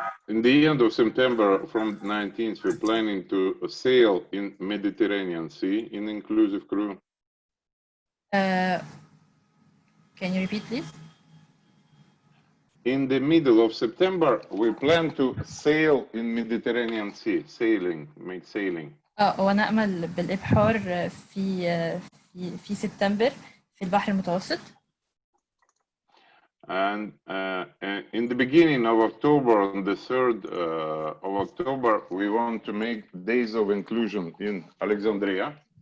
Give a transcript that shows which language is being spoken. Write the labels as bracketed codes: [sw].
[en] In the end of September, from 19th, we're planning to sail in Mediterranean Sea in inclusive crew. Can you repeat, please? In the middle of September, we plan to sail in Mediterranean Sea, make sailing. [ar] ونأمل بالإبحار في سبتمبر في البحر المتوسط. [en] And in the beginning of October, on the 3rd of October, we want to make Days of Inclusion in Alexandria.